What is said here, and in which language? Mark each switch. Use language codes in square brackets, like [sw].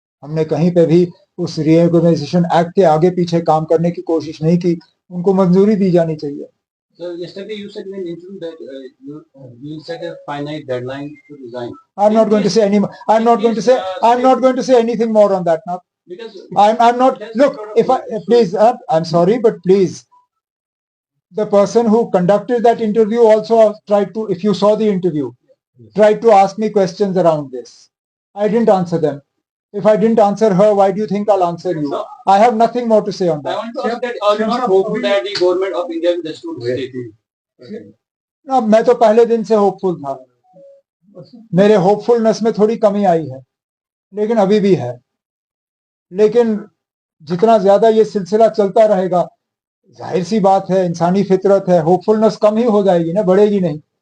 [hi] हमने कहीं पे भी उस रीऑर्गेनाइजेशन एक्ट के आगे पीछे काम करने की कोशिश नहीं की, उनको मंजूरी दी जानी चाहिए। [en] So yesterday you said in an interview that you set a finite deadline to resign. I'm not going to say any. I'm not going to say. I'm not going to say anything more on that now. Because I'm not. Look, if I please, I'm sorry, but please, the person who conducted that interview also tried to. If you saw the interview, tried to ask me questions around this. I didn't answer them. If I didn't answer her, why do you think I'll answer you? No. I have nothing more to say on I that. want to ask that are you not hopeful that the government of India will restore the state? [hi] ना, मैं तो पहले दिन से hopeful था। मेरे hopefulness में थोड़ी कमी आई है, लेकिन अभी भी है। लेकिन जितना ज्यादा ये सिलसिला चलता रहेगा, जाहिर सी बात है, इंसानी फितरत है, होपफुलनेस कम ही हो जाएगी ना, बढ़ेगी नहीं।